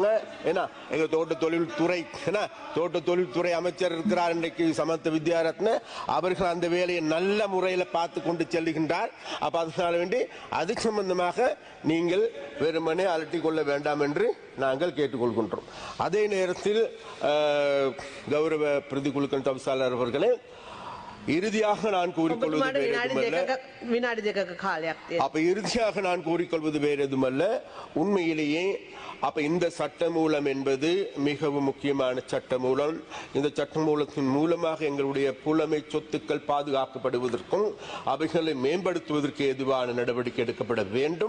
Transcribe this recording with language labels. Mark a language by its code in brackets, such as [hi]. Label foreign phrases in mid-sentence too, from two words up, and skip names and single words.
[ta] ஏன்னா எங்க தோட்ட தொழில்துறை அமைச்சர் இருக்கிறார் இன்றைக்கு சமத்த வித்யாரத்ன, அவர்கள் அந்த வேலையை நல்ல முறையில் பார்த்து கொண்டு செல்லுகின்றார். அப்ப அதனால வேண்டி அது சம்பந்தமாக நீங்கள் வெறுமனே அலட்டி கொள்ள வேண்டாம் என்று நாங்கள் கேட்டுக்கொள்கின்றோம். அதே நேரத்தில் கௌரவ பிரதி குழுக்கள் தவிசாளர் அவர்களே, இறுதியாக நான் கூறிக்கொள்வது வேறு எதுவுமல்ல. [si] විනාඩි දෙකක කාලයක් තියෙනවා. [ta] அப்ப இறுதியாக நான் கூறிக்கொள்வது வேறு எதுவுமல்ல, உண்மையிலேயே அப்ப இந்த சட்டமூலம் என்பது மிகவும் முக்கியமான சட்டமூலம். இந்த சட்டமூலத்தின் மூலமாக எங்களுடைய புலமை சொத்துக்கள் பாதுகாக்கப்படுவதற்கும் அவைகளை மேம்படுத்துவதற்கு ஏதுவான நடவடிக்கை எடுக்கப்பட வேண்டும்.